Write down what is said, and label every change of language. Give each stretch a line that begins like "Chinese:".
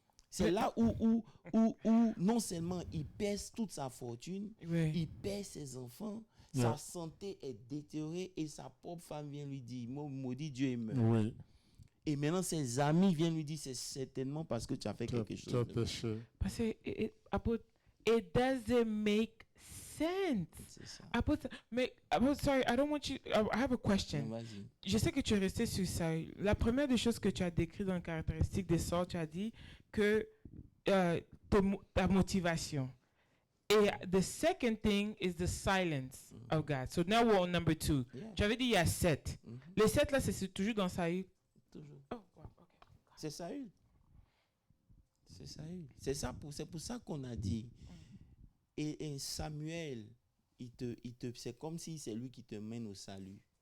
French: C'est là où non seulement il perd toute sa fortune, Oui. il perd ses enfants,
English: Yeah.
French: sa santé est détériorée et sa propre femme vient lui dire, maudit Dieu, il meurt. Oui. Et maintenant, ses amis viennent lui dire, c'est certainement parce que tu as fait Tu as, quelque tu chose. as de péché. Parce que
English: it doesn't make sense.
French: C'est ça.
English: Sorry, I don't want you. I have a
French: Non,
English: question.
French: vas-y. Je sais que tu es resté sur ça. La première des choses que tu as décrites dans les caractéristiques des sorts, tu as dit que ta motivation.
English: Et the second thing is the silence of God. So now we're on number 2. Yeah.
French: Tu avais dit il y a 7. Mhm. Les 7 là, c'est toujours dans Saül. Toujours.
English: Oh, wow, okay.
French: C'est Saül. C'est Saül. C'est pour ça qu'on a dit. Et Samuel, c'est comme si c'est lui qui te mène au salut.